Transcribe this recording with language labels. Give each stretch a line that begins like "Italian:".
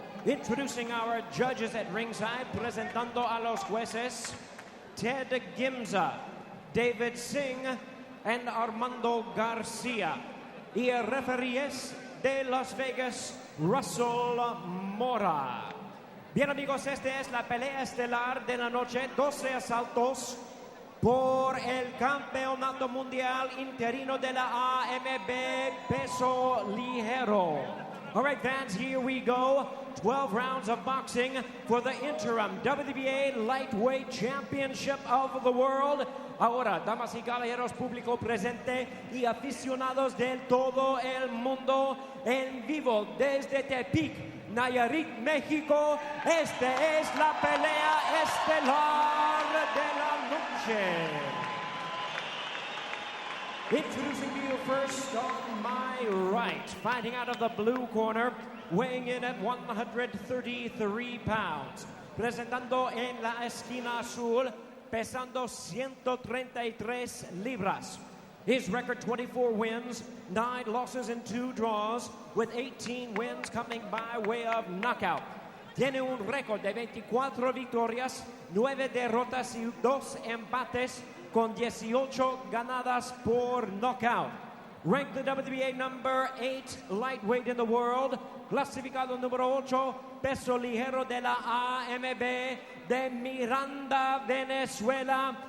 English: Introducing our judges at ringside,
Spanish: presentando a los jueces,
English: Ted Gimza, David Singh, and Armando Garcia.
Spanish: Y referees de
English: Las Vegas, Russell Mora.
Spanish: Bien amigos, esta es la pelea estelar de la noche, 12 asaltos por el campeonato mundial interino de la AMB peso ligero.
English: All right, fans, here we go. 12 rounds of boxing for the interim WBA Lightweight Championship of the World.
Spanish: Ahora, damas y caballeros, público presente y aficionados de todo el mundo, en vivo desde Tepic, Nayarit, México. Esta es la pelea estelar de la noche.
English: Introducing you first on my right, fighting out of the blue corner, weighing in at 133 pounds.
Spanish: Presentando en la esquina azul, pesando 133 libras.
English: His record 24 wins, 9 losses and 2 draws, with 18 wins coming by way of knockout.
Spanish: Tiene un récord de 24 victorias, 9 derrotas y 2 empates, con 18 ganadas por knockout.
English: Ranked the WBA number 8 lightweight in the world,
Spanish: clasificado número 8, peso ligero de la AMB de Miranda, Venezuela.